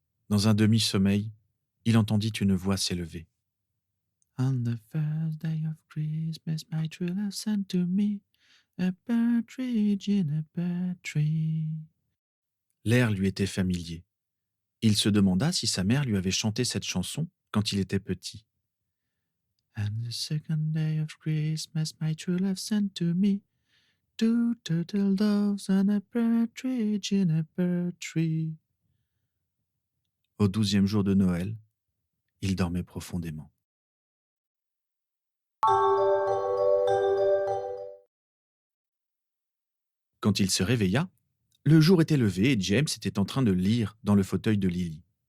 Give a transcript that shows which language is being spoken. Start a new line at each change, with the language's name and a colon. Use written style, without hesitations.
French: Dans un demi-sommeil, il entendit une voix s'élever.
English: On the first day of Christmas, my true love sent to me a partridge in a pear tree.
French: L'air lui était familier. Il se demanda si sa mère lui avait chanté cette chanson quand il était petit.
English: And the second day of Christmas, my true love sent to me two turtle doves and a partridge in a pear tree.
French: Au 12e jour de Noël, il dormait profondément. Quand il se réveilla, le jour était levé et James était en train de lire dans le fauteuil de Lily.